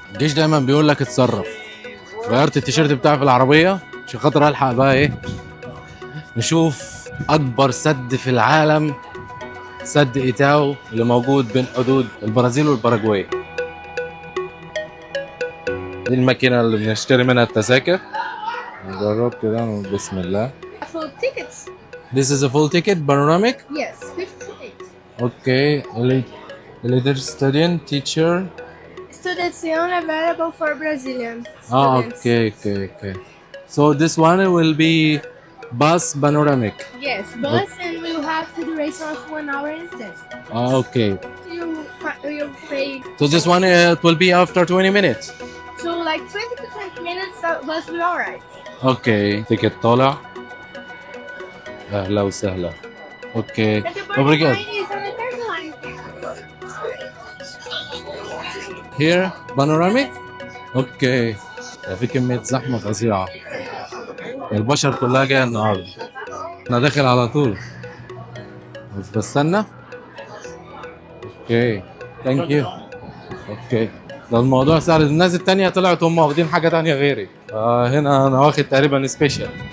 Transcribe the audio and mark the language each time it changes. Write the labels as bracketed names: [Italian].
[Arabic] الجيش دايما بيقول لك اتصرف. غيرت التيشيرت بتاعي في العربيه عشان خاطر الحق بقى ايه نشوف اكبر سد في العالم، سد ايتاو اللي موجود بين حدود البرازيل والباراجواي. دي الماكينه اللي بنشتري منها التذاكر. نجرب كده بسم الله. [English] Full tickets. This is a full ticket, panoramic? Yes, 58. Okay, leader, student, teacher. Students only available for Brazilian students. Okay. So this one will be bus panoramic. Yes, bus and we'll have the duration of 1 hour instead. Okay. You pay So this one it will be after 20 minutes. so like 20 to 30 minutes. Bus will be alright. Okay. [Arabic] Ticket طالع. أهلا وسهلا. Okay. [English] And the [Portuguese] Obrigado. [English] line is on the third line. Here panoramic. Okay. [Arabic] في كمية زحمة فظيعة. البشر كلها جاية النهاردة. أنا داخل على طول. بس بستنى. [English] Okay. Thank you. Okay. [Arabic] ده الموضوع سهل، الناس التانية طلعت هم واخدين حاجة تانية غيري، هنا انا واخد تقريبا سبيشال.